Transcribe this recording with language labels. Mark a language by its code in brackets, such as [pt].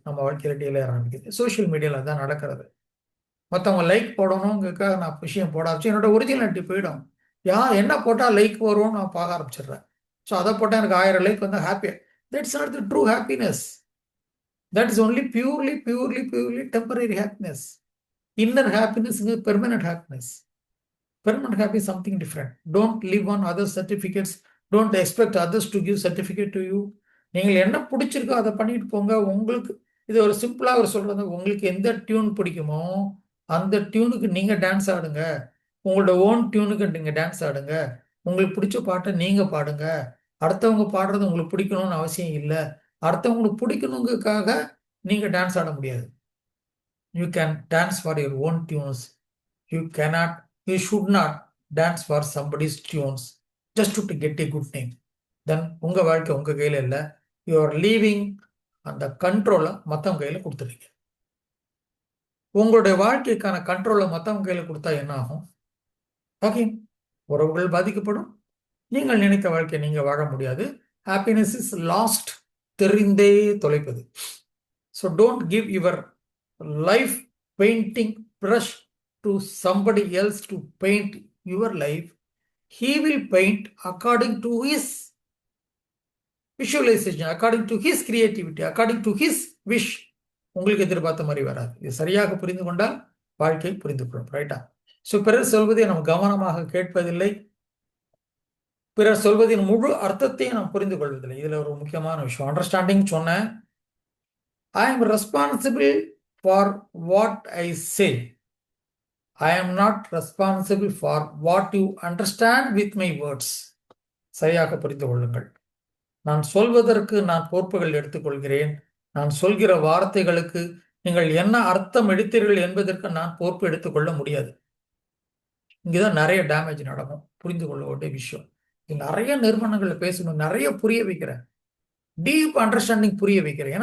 [ta] நம்ம வாழ்க்கையில் டீரெயில் ஆரம்பிக்குது. சோஷியல் மீடியாவில் தான் நடக்கிறது. மற்றவங்க லைக் போடணுங்கிறதுக்காக நான் விஷயம் போட ஆரம்பிச்சு என்னோட ஒரிஜினாலிட்டி போயிடும். என்ன போட்டால் லைக் வரும்னு நான் பார்க்க ஆரம்பிச்சிடுறேன். ஸோ அதை போட்டால் எனக்கு 1000 லைக் வந்து ஹாப்பியாக. [en] That's not the true happiness. That is only purely temporary happiness. Inner ஹாப்பினஸ்ங்க permanent happiness. Permanent happiness is something different. Don't live on other certificates. Don't expect others to give certificate to you. [ta] நீங்கள் என்ன பிடிச்சிருக்கோ அதை பண்ணிட்டு போங்க. உங்களுக்கு இது ஒரு சிம்பிளாக ஒரு சொல்றது, உங்களுக்கு எந்த டியூன் பிடிக்குமோ அந்த டியூனுக்கு நீங்கள் டான்ஸ் ஆடுங்க. உங்களோட ஓன் டியூனுக்கு நீங்கள் டான்ஸ் ஆடுங்க. உங்களுக்கு பிடிச்ச பாட்டை நீங்கள் பாடுங்க. அடுத்தவங்க பாடுறது உங்களுக்கு பிடிக்கணும்னு அவசியம் இல்லை. அடுத்தவங்களுக்கு பிடிக்கணுங்கிறதுக்காக நீங்கள் டான்ஸ் ஆட முடியாது. [en] You can dance for your own tunes. You should not dance for somebody's tunes just to get a good name. Then [ta] உங்க வாழ்க்கை உங்க கையில இல்ல. [en] You are leaving [ta] அந்த கண்ட்ரோலை மற்றவங்க கையில கொடுத்துறீங்க. உங்களுடைய வாழ்க்கைக்கான கண்ட்ரோலை மற்றவங்க கையில கொடுத்தா என்ன ஆகும்? ஓகே, உறவுகள் பாதிக்கப்படும். நீங்கள் நினைத்த வாழ்க்கையை நீங்க வாழ முடியாது. [en] happiness is lost, [ta] தெரிந்தே தொலைப்பது. [en] So don't give your life painting brush to somebody else to paint your life. He will paint according to his visualization, according to his creativity, according to his wish. [ta] உங்களுக்கு எதிர்பார்த்த மாதிரி வராது. இது சரியாக புரிந்து கொண்டால் வாழ்க்கை புரிந்து கொள்ளும். ரைட்டா? ஸோ பிறர் சொல்வதை நாம் கவனமாக கேட்பதில்லை. பிறர் சொல்வதின் முழு அர்த்தத்தையும் நாம் புரிந்து கொள்வதில்லை. இதுல ஒரு முக்கியமான விஷயம் அண்டர்ஸ்டாண்டிங் சொன்னேன். [en] I am responsible for what I say. I am not responsible for what you understand with my words. [ta] சரியாக புரிந்து கொள்ளுங்கள். நான் சொல்வதற்கு நான் பொறுப்புகள் எடுத்துக்கொள்கிறேன். நான் சொல்கிற வார்த்தைகளுக்கு நீங்கள் என்ன அர்த்தம் எடுத்தீர்கள் என்பதற்கு நான் பொறுப்பு எடுத்துக்கொள்ள முடியாது. இங்கேதான் நிறைய டேமேஜ் நடக்கும். புரிந்து கொள்ள வேண்டிய விஷயம். நிறைய நிறுவனங்களில் பேசணும், நிறைய புரிய வைக்கிறேன், டீப் அண்டர்ஸ்டாண்டிங் புரிய வைக்கிறேன்.